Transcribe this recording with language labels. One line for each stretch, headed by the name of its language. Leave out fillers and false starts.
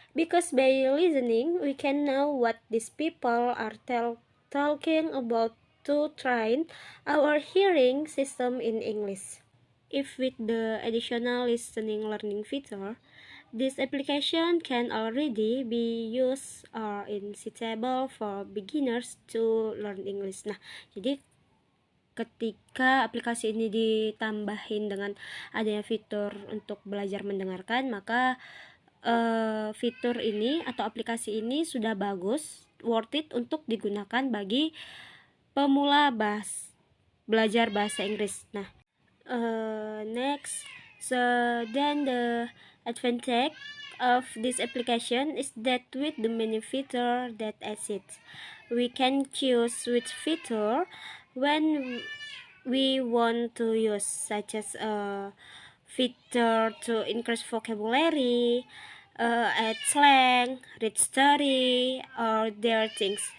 English: Because by listening, we can know what these people are talking about to train our hearing system in English. If with the additional listening learning feature, this application can already be used or is suitable for beginners to learn English.
Indonesian: Nah, jadi ketika aplikasi ini ditambahin dengan adanya fitur untuk belajar mendengarkan, maka fitur ini atau aplikasi ini sudah bagus,
English: worth it
Indonesian: untuk digunakan bagi pemula belajar bahasa Inggris.
English: Nah, next, so then the advantage of this application is that with the many feature that exist, we can choose which feature when we want to use, such as a feature to increase vocabulary, add slang, read story, or their things.